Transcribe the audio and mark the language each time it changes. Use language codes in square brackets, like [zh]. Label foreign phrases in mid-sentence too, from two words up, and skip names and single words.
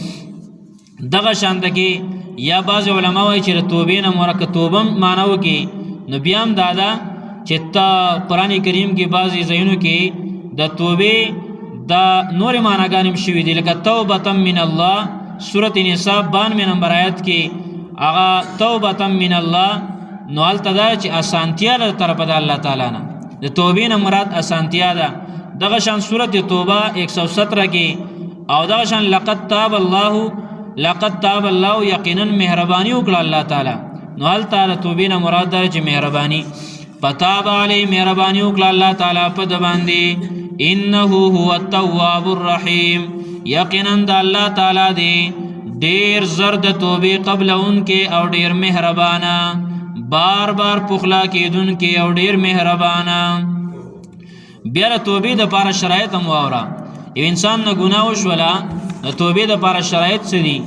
[ps] دغه شانته کې یا بعض علما وایي چې د توبې نه مرکه توبه معنا وکړي، نو بیا هم دا ده چې ته قرآن کریم کې بعضې ځایونو کې د توبې دا نورې معناګانې هم شوي دي، لکه [ar] توبة من الله [ps] سورة نساء 92 نمبر آیت کې هغه [ar] توبة من الله، [ps] نو هلته دا چې اسانتیا له طرفه د الله تعالی نه، د توبې نه مراد اسانتیا ده. دغه شان سورة توبه 117 کې او دغه شان [ar] لقد تاب الله [ps] یقینا مهرباني وکړه الله تعالی، نو هلته د توبې نه مراد ده چې مهرباني. [ar] فتاب علی [ps] مهرباني وکړه الله تعالی په د باندې، [ar] انه هو التواب الرحیم [ps] یقینا د الله تعالی دی ډیر زر د توبې قبلونکې او ډیر مهربانه، بار بار پخلا کېدونکې او ډیر مهربانه. بیا د توبې دپاره شرایط هم واوره. یو انسان نه ګناه وشوله، د توبې دپاره شرایط څه دي؟